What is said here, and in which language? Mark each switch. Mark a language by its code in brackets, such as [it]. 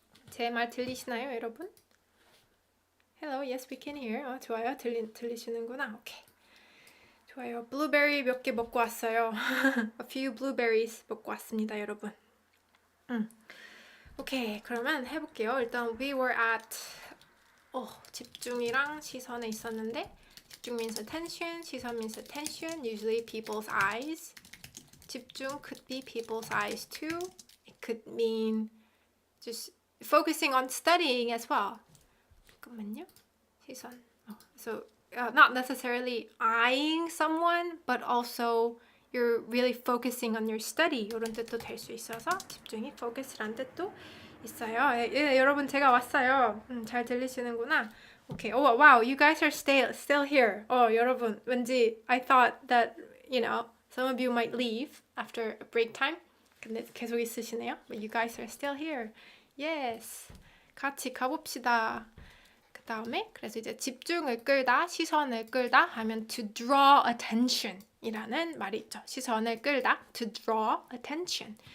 [ko] 제 말 들리시나요, 여러분? [en] Hello, yes, we can hear. [ko] 좋아요. 들리시는구나. [en] 오케이. [ko] 좋아요. 블루베리 몇 개 먹고 왔어요. [en] A few blueberries [ko] 먹고 왔습니다, 여러분. 오케이, 그러면 해볼게요. 일단 [en] we were at [ko] 집중이랑 시선에 있었는데 [en] 집중 means attention, 시선 means attention, usually people's eyes. 집중 could be people's eyes too. It could mean just focusing on studying as well. [ko] 잠깐만요. 시선. [en] So not necessarily eyeing someone, but also you're really focusing on your study. [ko] 이런 뜻도 될 수 있어서 집중이 focus란 뜻도 있어요. 예, 여러분 제가 왔어요. 잘 들리시는구나. Okay. [en] Oh wow, you guys are still here. [ko] 여러분 왠지 [en] I thought that some of you might leave after a break time. [ko] 근데 계속 있으시네요. [en] But you guys are still here. [ko] Yes. 같이 가봅시다. 그 다음에 그래서 이제 집중을 끌다, 시선을 끌다 하면 [en] to draw attention [ko] 이라는 말이 있죠. 시선을 끌다, [en] to draw attention.